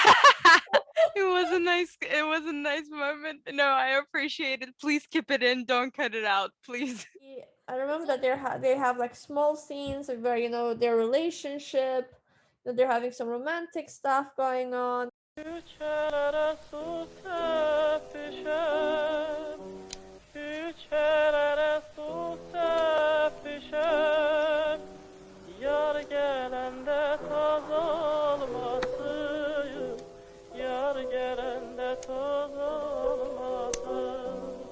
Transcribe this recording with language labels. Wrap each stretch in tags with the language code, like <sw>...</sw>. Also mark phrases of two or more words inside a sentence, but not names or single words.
<en>It was a nice moment. No, I appreciate it. Please keep it in, don't cut it out, please. I remember that they have like small scenes of where their relationship, that they're having some romantic stuff going on.</en> <az>Yar gelende toz olmasın, yar gelende toz olmasın.</az>